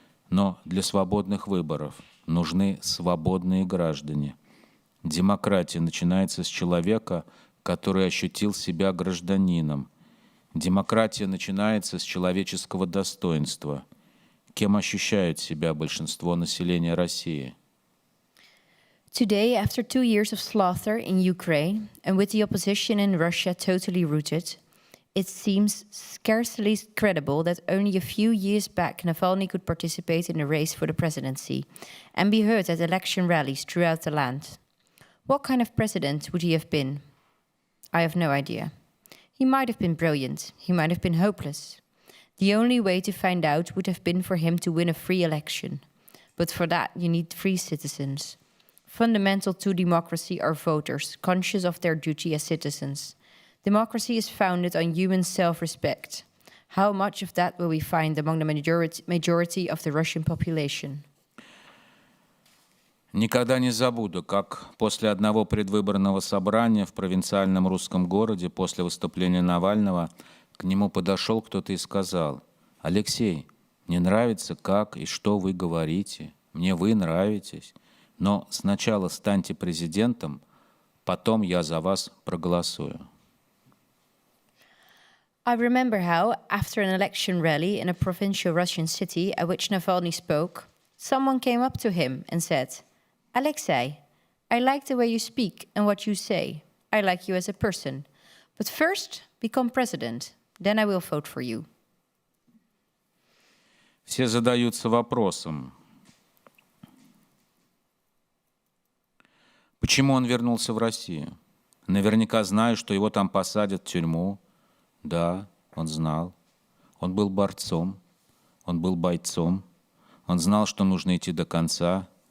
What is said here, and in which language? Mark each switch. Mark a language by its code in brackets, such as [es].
[ru] Но для свободных выборов нужны свободные граждане. Демократия начинается с человека, который ощутил себя гражданином. Демократия начинается с человеческого достоинства. Кем ощущает себя большинство населения России? [en] Today, after 2 years of slaughter in Ukraine, and with the opposition in Russia totally rooted, it seems scarcely credible that only a few years back Navalny could participate in the race for the presidency and be heard at election rallies throughout the land. What kind of president would he have been? I have no idea. He might have been brilliant, he might have been hopeless. The only way to find out would have been for him to win a free election. But for that, you need free citizens. Fundamental to democracy are voters, conscious of their duty as citizens. Democracy is founded on human self-respect. How much of that will we find among the majority of the Russian population? [ru] Никогда не забуду, как после одного предвыборного собрания в провинциальном русском городе, после выступления Навального, к нему подошел кто-то и сказал: «Алексей, мне нравится, как и что вы говорите, мне вы нравитесь, но сначала станьте президентом, потом я за вас проголосую». [en] I remember how, after an election rally in a provincial Russian city at which Navalny spoke, someone came up to him and said, Alexei, I like the way you speak and what you say. I like you as a person. But first, become president. Then I will vote for you. [ru] Все задаются вопросом, почему он вернулся в Россию? Наверняка зная, что его там посадят в тюрьму. Да, он знал. Он был борцом, он был бойцом. Он знал, что нужно идти до конца.